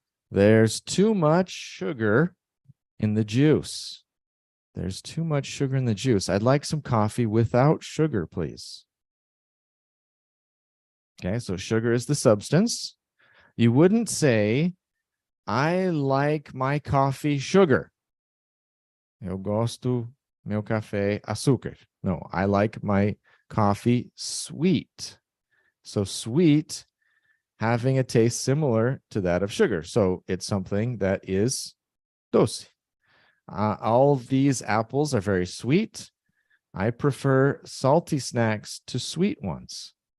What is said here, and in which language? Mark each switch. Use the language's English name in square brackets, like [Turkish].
[English] There's too much sugar in the juice. There's too much sugar in the juice. I'd like some coffee without sugar, please. Okay, so sugar is the substance. You wouldn't say, I like my coffee sugar. [Portuguese] Eu gosto meu café açúcar. [English] No, I like my coffee sweet. So sweet having a taste similar to that of sugar. So it's something that is doce. All of these apples are very sweet. I prefer salty snacks to sweet ones.